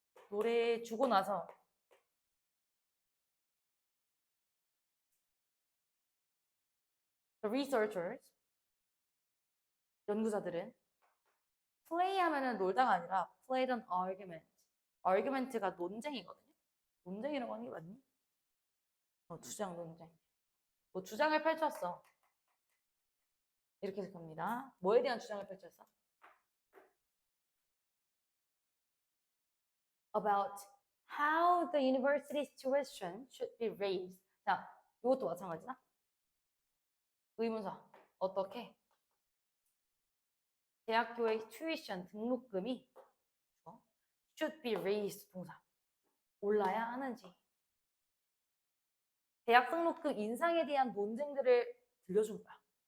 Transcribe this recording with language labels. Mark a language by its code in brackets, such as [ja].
[ko] 노래 주고 나서 [en] the researchers [ko] 연구자들은 play 하면은 놀다가 아니라 [en] played an argument. [ko] argument가 논쟁이거든요. 논쟁이라고 하는 게 맞니? 주장 논쟁. 뭐 주장을 펼쳤어. 이렇게 해석합니다. 뭐에 대한 주장을 펼쳤어? [en] About how the university's tuition should be raised. [ko] 자, 이것도 마찬가지다. 의문사. 어떻게? 대학교의 tuition 등록금이 [en] should be raised [ko] 동사. 올라야 하는지. 대학 등록금 인상에 대한 논쟁들을 들려준 거야.